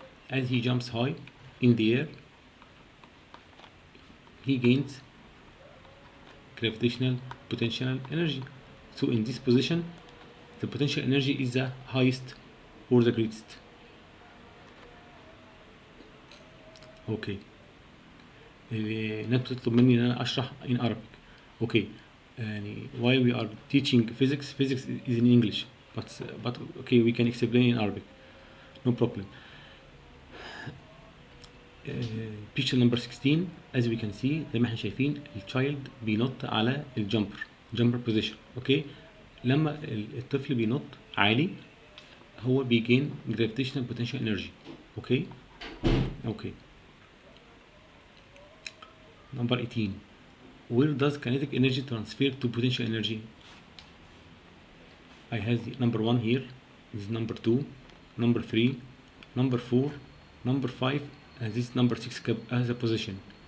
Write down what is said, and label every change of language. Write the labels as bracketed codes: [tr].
[en] As he jumps high in the air, he gains gravitational potential energy. So in this position, the potential energy is the highest or the greatest. Okay. [ar] الناس بتطلب مني ان انا اشرح [en] in Arabic. Okay. While we are teaching physics is in English, but okay, we can explain in Arabic. No problem. Picture number 16, as we can see [ar] زي ما احنا شايفين الchild بينط على [en] jumper position. Okay. [ar] لما الطفل بينط عالي هو بيجين [en] gravitational potential energy. Okay. Okay. Number 18, where does kinetic energy transfer to potential energy? I have the number 1 here, this is number 2, number 3, number 4, number 5, and this number 6 as a position.